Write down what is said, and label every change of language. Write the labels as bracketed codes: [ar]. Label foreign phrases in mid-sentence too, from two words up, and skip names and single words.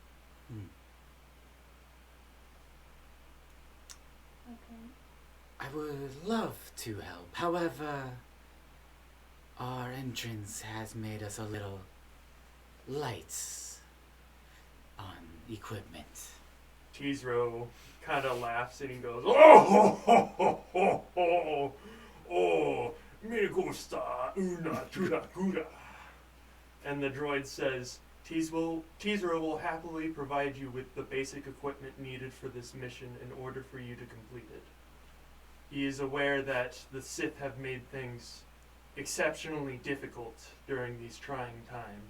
[en] Okay. I would love to help. However, our entrance has made us a little light on equipment. Tizro kind of laughs and he goes, "Oh, ho, ho, ho, ho, [es] oh, me gusta una churacura." [en] And the droid says, Tizro will happily provide you with the basic equipment needed for this mission in order for you to complete it. He is aware that the Sith have made things exceptionally difficult during these trying times.